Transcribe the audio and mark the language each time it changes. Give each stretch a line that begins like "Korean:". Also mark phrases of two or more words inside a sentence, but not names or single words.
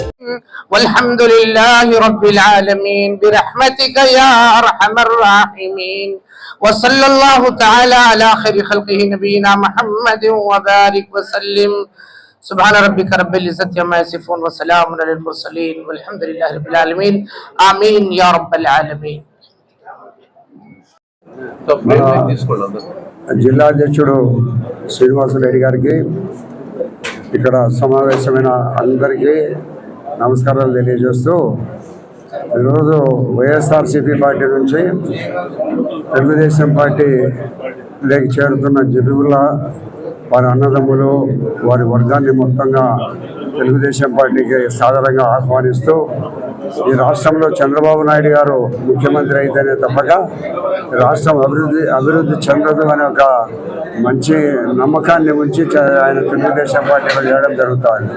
Arabic: والحمد لله رب العالمين برحمتك يا أرحم الراحمين وصلى الله تعالى على خير خلقه نبينا محمد وبارك وسلم سبحان ربك رب العزة عما يصفون وسلام على المرسلين والحمد لله رب العالمين آمين يا رب العالمين.
Telugu: జిల్లా అధ్యక్షుడు శ్రీనివాసరెడ్డి గారికి, ఇక్కడ సమావేశమైన అందరికీ నమస్కారాలు తెలియజేస్తూ, ఈరోజు వైఎస్ఆర్సీపీ పార్టీ నుంచి తెలుగుదేశం పార్టీలోకి చేరుతున్న జబీబుల్లా వారి అన్నదమ్ములు వారి వర్గాన్ని మొత్తంగా తెలుగుదేశం పార్టీకి సాధారణంగా ఆహ్వానిస్తూ, ఈ రాష్ట్రంలో చంద్రబాబు నాయుడు గారు ముఖ్యమంత్రి అయితేనే తప్పక రాష్ట్రం అభివృద్ధి చెందదు అనే ఒక మంచి నమ్మకాన్ని ఉంచి ఆయన తెలుగుదేశం పార్టీలో చేయడం జరుగుతుంది.